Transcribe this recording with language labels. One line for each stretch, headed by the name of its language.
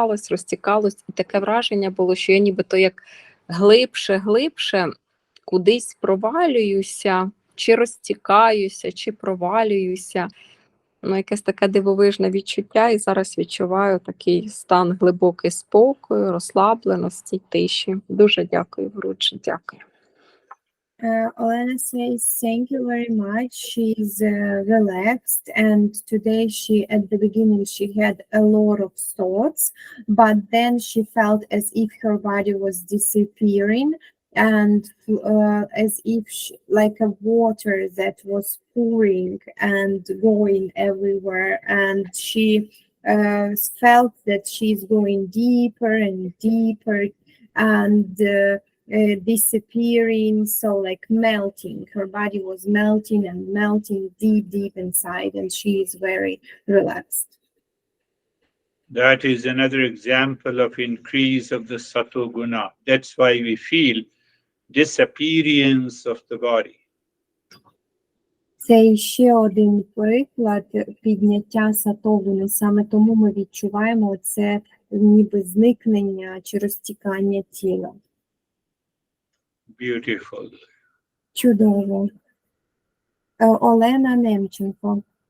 Ukrainian: розтікалось, і таке враження було, що я нібито як глибше кудись провалююся, чи розтікаюся, чи провалююся. Ну, якесь таке дивовижне відчуття, і зараз відчуваю такий стан глибокий спокою, розслабленості, тиші. Дуже дякую, Гуруджі, дякую.
English: Olena says, thank you very much. She's relaxed, and today at the beginning, she had a lot of thoughts, but then she felt as if her body was disappearing, and as if like a water that was pouring and going everywhere, and she felt that she's going deeper and deeper, and disappearing, so like melting. Her body was melting and melting deep inside, and she is very relaxed. That is another example of increase of the sato guna. That's why we feel disappearance of the body.
Ukrainian: Це ще один приклад підняття сатогуни. Саме тому ми відчуваємо це ніби зникнення чи розтікання тіла.
English: Beautiful.
Ukrainian: Чудово. Олена Немченко.